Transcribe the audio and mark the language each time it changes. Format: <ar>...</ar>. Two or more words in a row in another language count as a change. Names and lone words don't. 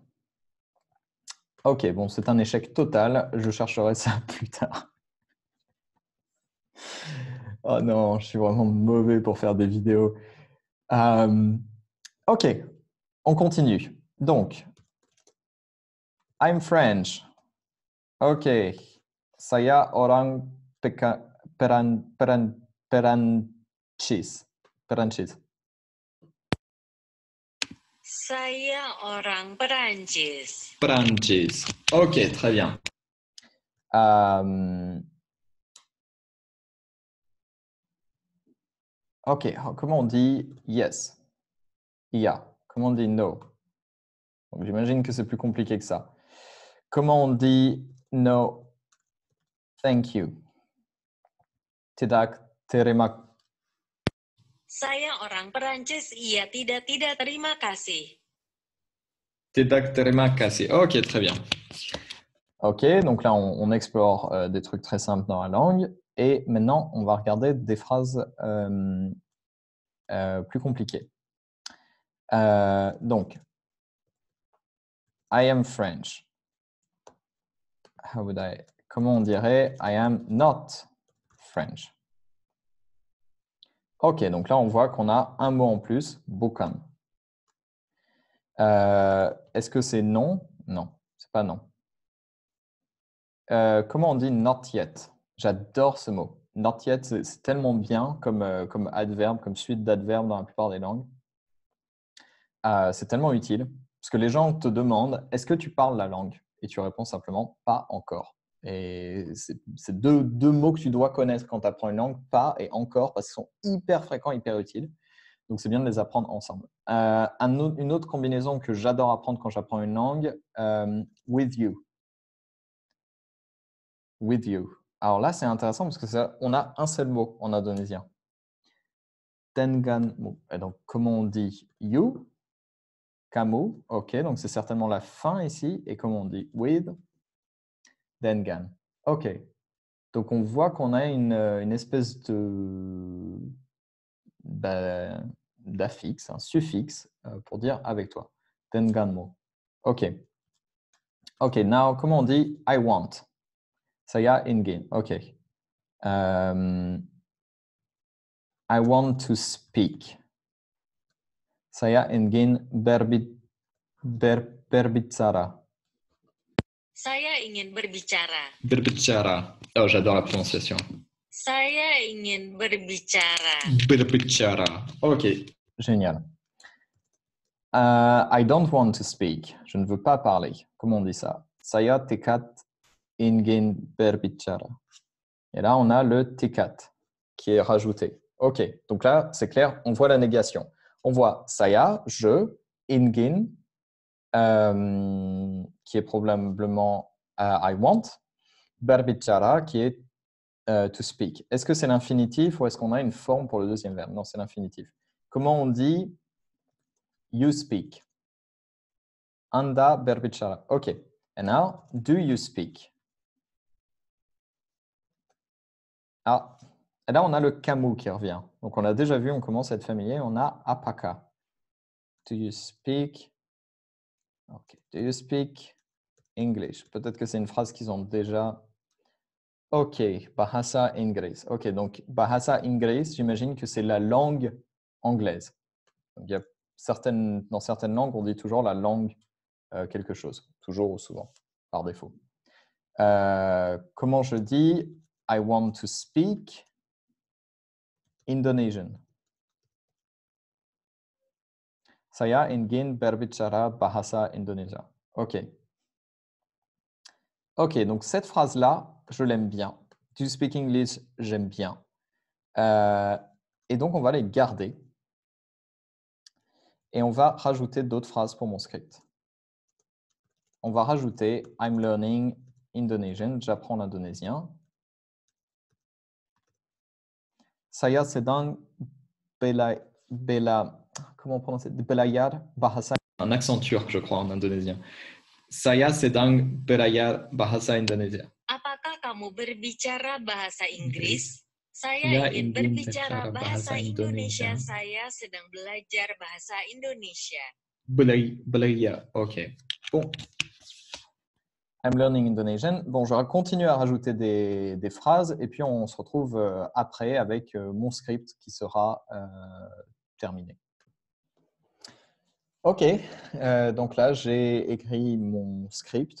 <fr>Ok, bon, c'est un échec total. Je chercherai ça plus tard. Oh non, je suis vraiment mauvais pour faire des vidéos. Ok, on continue. Donc,</fr> <en>I'm French.</en> <id>Ok, saya orang Perancis. Saya orang Perancis. Perancis.</id> <fr>Ok, très bien. Ok, comment on dit yes? Yeah. Comment on dit no? Donc, j'imagine que c'est plus compliqué que ça. Comment on dit no?</fr> <en>Thank you.</en> <id>Tidak terima. Saya orang Perancis, iya tidak terima kasih. Tidak terima kasih.</id> <fr>Ok, très bien. Ok, donc là, on explore des trucs très simples dans la langue. Et maintenant, on va regarder des phrases plus compliquées. Donc,</fr> <en>I am French.</en> <fr>Comment on dirait</fr> <en>I am not French?</en> <fr>Ok, donc là, on voit qu'on a un mot en plus, bukan. Est-ce que c'est non? Non, c'est pas non. Comment on dit</fr> <en>not yet?</en> <fr>J'adore ce mot.</fr> <en>Not yet,</en> <fr>c'est tellement bien comme adverbe, comme suite d'adverbes dans la plupart des langues. C'est tellement utile parce que les gens te demandent est-ce que tu parles la langue? Et tu réponds simplement pas encore. Et c'est deux mots que tu dois connaître quand tu apprends une langue, pas et encore, parce qu'ils sont hyper fréquents, hyper utiles. Donc, c'est bien de les apprendre ensemble. Une autre combinaison que j'adore apprendre quand j'apprends une langue,</fr> <en>with you. With you.</en> <fr>Alors là, c'est intéressant parce qu'on a un seul mot en indonésien.</fr> <id>Denganmu.</id> <fr>Et donc, comment on dit you?</fr> <id>Kamu.</id> <fr>Ok, donc c'est certainement la fin ici. Et comment on dit with? Dengan. Ok. Donc, on voit qu'on a une espèce d'affixe, un suffixe pour dire avec toi. Denganmu. Ok. Ok, now, comment on dit</fr> <en>I want?</en> <id>Saya ingin.</id> <en>Ok. I want to speak.</en> <id>Saya ingin berbicara. Saya ingin berbicara. Berbicara.</id> <fr>Oh, j'adore la prononciation.</fr> <id>Saya ingin berbicara. Berbicara.</id> <fr>Ok. Génial.</fr> <en>I don't want to speak.</en> <fr>Je ne veux pas parler. Comment on dit ça?</fr> <id>Saya tidak ingin berbicara.</id> <fr>Et là, on a le tikat qui est rajouté. Ok, donc là, c'est clair, on voit la négation. On voit saya, je, ingin, qui est probablement</fr> <en>I want,</en> <fr>berbicara, qui est</fr> <en>To speak.</en> <fr>Est-ce que c'est l'infinitif ou est-ce qu'on a une forme pour le deuxième verbe? Non, c'est l'infinitif. Comment on dit</fr> <en>you speak?</en> <id>Anda berbicara.</id> <en>OK. And now, do you speak?</en> <fr>Ah, et là, on a le kamu qui revient. Donc, on a déjà vu, on commence à être familier. On a apaka.</fr> <en>Do you speak? OK. Do you speak English?</en> <fr>Peut-être que c'est une phrase qu'ils ont déjà.</fr> <id>OK. Bahasa Inggris. OK.</id> <fr>Donc, Bahasa Inggris, j'imagine que c'est la langue anglaise. Donc, il y a dans certaines langues, on dit toujours la langue quelque chose. Toujours ou souvent, par défaut. Comment je dis</fr> <en>I want to speak Indonesian.</en> <id>Saya ingin berbicara bahasa Indonesia.</id> <fr>OK. OK, donc cette phrase-là, je l'aime bien.</fr> <en>Do you speak English?</en> <fr>J'aime bien. Et donc, on va les garder. Et on va rajouter d'autres phrases pour mon script. On va rajouter</fr> <en>I'm learning Indonesian.</en> <fr>J'apprends l'indonésien.</fr> <id>Saya sedang</id> <fr>comment prononcer?</fr> <id>Belajar bahasa.</id> <fr>Un accent turc, je crois, en indonésien.</fr> <id>Saya sedang belajar bahasa Indonesia. Apakah kamu berbicara bahasa Inggris? Saya Saya ingin ingin berbicara berbicara bahasa bahasa Indonesia. Indonesia. Saya sedang belajar bahasa Indonesia. Belajar,</id> <fr>OK. Bon.</fr> <en>I'm learning Indonesian.</en> <fr>Bon, je vais continuer à rajouter des phrases et puis on se retrouve après avec mon script qui sera terminé. OK, donc là, j'ai écrit mon script.</fr>